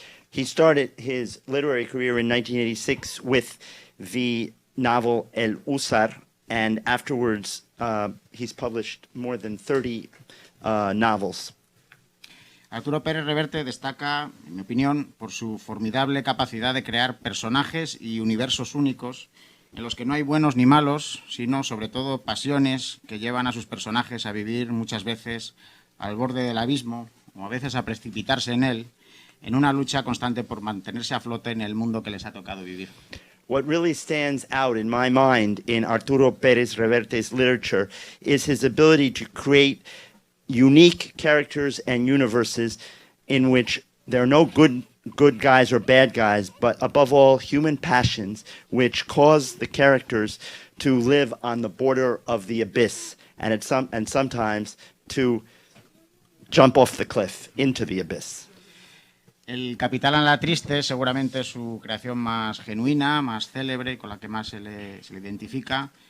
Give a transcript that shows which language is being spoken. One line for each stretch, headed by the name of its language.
English: He started his literary career in 1986 with the novel El Usar, and afterwards he's published more than 30 novels.
Spanish: Arturo Pérez Reverte destaca, en mi opinión, por su formidable capacidad de crear personajes y universos únicos en los que no hay buenos ni malos, sino sobre todo pasiones que llevan a sus personajes a vivir muchas veces al borde del abismo o a veces a precipitarse en él, en una lucha constante por mantenerse a flote en el mundo que les ha tocado vivir.
English: What really stands out in my mind in Arturo Pérez Reverte's literature is his ability to create unique characters and universes in which there are no good guys or bad guys, but above all, human passions which cause the characters to live on the border of the abyss and sometimes to jump off the cliff into the abyss.
Spanish: El Capital en la Triste seguramente es su creación más genuina, más célebre, con la que más se le identifica.